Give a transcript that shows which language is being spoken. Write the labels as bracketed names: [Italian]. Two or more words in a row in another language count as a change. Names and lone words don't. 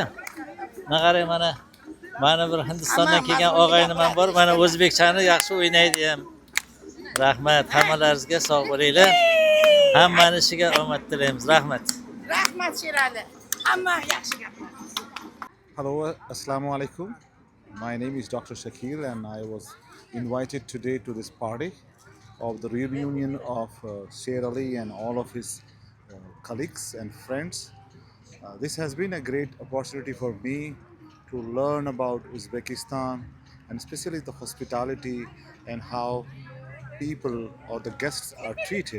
[Uzbek] Qarang, mana bir Hindistondan kelgan og'aynim ham bor. Mana o'zbekchani yaxshi o'ynaydi ham. Rahmat, hammalaringizga sog' bo'linglar. Hammani ishiga omad tilaymiz. Rahmat. Rahmat Sherali. Hamma yaxshi gaplar. [English] Hello, [Arabic] Assalamu alaikum. [English] My name is Dr. Shakil and I was invited today to this party of the reunion of Sher Ali and all of his colleagues and friends. This has been a great opportunity for me to learn about Uzbekistan and especially the hospitality and how people or the guests are treated.